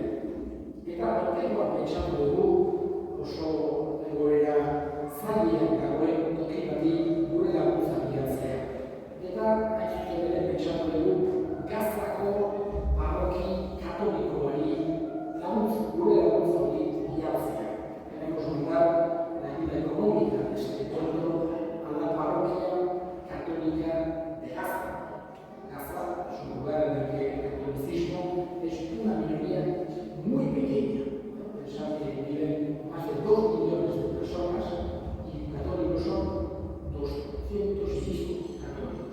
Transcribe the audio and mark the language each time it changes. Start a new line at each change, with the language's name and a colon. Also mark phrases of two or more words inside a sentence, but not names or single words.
Basque: Eta aurtengoan pentsatu dugu oso egoera zailean dagoen toki bati gure laguntza bilatzea. Eta hain zuzen ere pentsatu dugu Gazako parroki katolikoari gure laguntza hori bilatzea.
Spanish: Queremos brindar la ayuda económica de este encuentro a la parroquia católica de Gaza. Gaza es un lugar en el que el catolicismo es una minoría muy pequeña. Pensad que viven más de 2 millones de personas y católicos son 200 y pico católicos.